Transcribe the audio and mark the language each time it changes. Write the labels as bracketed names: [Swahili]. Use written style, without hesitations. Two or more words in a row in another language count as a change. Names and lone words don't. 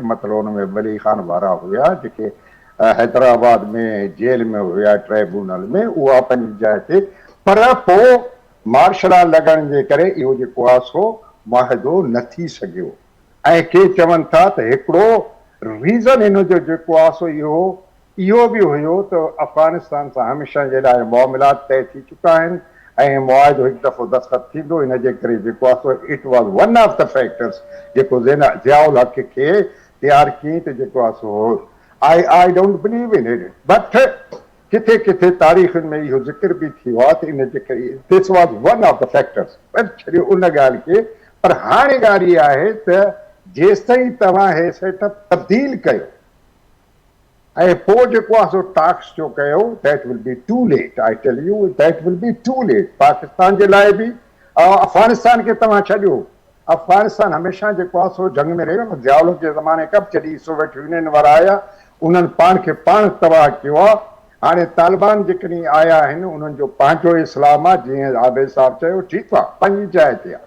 [Sindhi] मतिलबु हुन में वली ख़ान वारा हुया जेके हैदराबाद में जेल में हुया ट्राइब्यूनल में, उहा पंहिंजी जाइ ते, पर पोइ मार्शल लॉ लॻण जे करे इहो जेको आहे सो मुआहिदो न थी सघियो। ऐं के चवनि था त हिकिड़ो रीज़न हिन जो जेको आहे सो इहो बि हुयो त अफ़गानिस्तान सां हमेशह जे लाइ मामलात तइ थी चुका आहिनि ऐं मुआहिदो हिकु दफ़ो दस्तख़त थींदो, इन जे करे जेको आहे सो [English] it was one of the factors [Sindhi] जेको ज़ियाउल हक़ खे तयारु कयईं त जेको आहे सो [English] I don't believe in it, but [Sindhi] किथे किथे तारीख़ुनि में इहो ज़िक्र बि थी वियो आहे त इन जे करे [English] this was one of the factors, [Sindhi] पर छॾियो उन ॻाल्हि खे। पर हाणे ॻाल्हि इहा आहे त जेसिताईं तव्हां हे सेटअप तब्दील कयो ऐं पोइ जेको आहे सो टास्क जो कयो, [English] That will be too late. I tell you that will be too late. [Sindhi] पाकिस्तान जे लाइ बि, अफ़गानिस्तान खे तव्हां छॾियो, अफ़गानिस्तान हमेशह जेको आहे सो जंग में रहियो। ज़ियाउल जे ज़माने खां जॾहिं सोवियत यूनियन वारा आया उन्हनि पाण खे पाण तबाह कयो आहे। हाणे तालिबान जेकॾहिं आया आहिनि उन्हनि जो पंहिंजो इस्लाम आहे, जीअं आबिद साहब चयो, ठीकु आहे, पंहिंजी जाइ ते आहे।